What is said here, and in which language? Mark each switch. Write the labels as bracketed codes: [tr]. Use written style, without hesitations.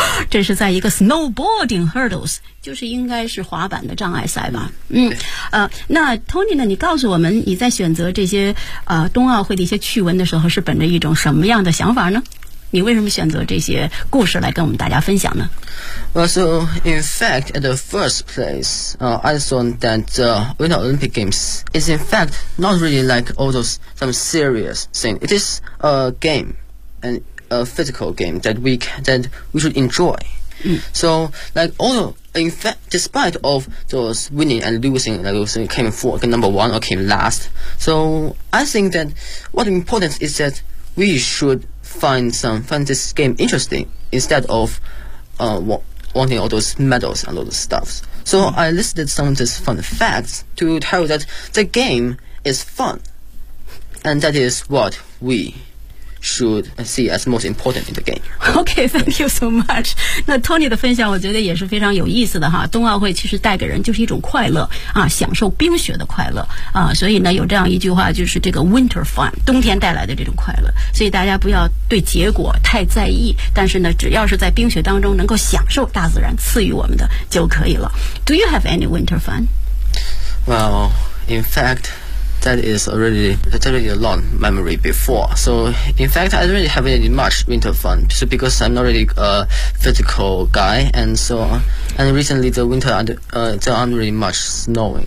[zh] 这是在一个 snowboarding hurdles, 就是应该是滑板的障碍赛吧。嗯，那 Tony 呢，你告诉我们你在选择这些冬奥会的一些趣闻的时候是本着一种什么样的想法呢？你为什么选择这些故事来跟我们大家分享呢？ [en] Well, so in fact, at the first place, I thought that the Winter Olympic Games is in fact not really like all those some serious thing. It is a game and a physical game that we should enjoy. So, like, in fact, despite of those winning and losing, like, came fourth, number one, or came last, so I think that what's important is that we should find this game interesting instead of wanting all those medals and all those stuff. So I listed some of these fun facts to tell you that the game is fun, and that is what we should see as most important in the game. Okay, thank you so much. [zh] 那 Tony 的分享我觉得也是非常有意思的哈。冬奥会其实带给人就是一种快乐啊，享受冰雪的快乐啊。所以呢，有这样一句话，就是这个 winter fun， 冬天带来的这种快乐。所以大家不要对结果太在意，但是呢，只要是在冰雪当中能够享受大自然赐予我们的就可以了。 [en] Do you have any winter fun? Well, in fact,That is a long memory before. So, in fact, I don't really have any much winter fun. So, because I'm not really a physical guy, and so, and recently the winter, there aren't really much snowing.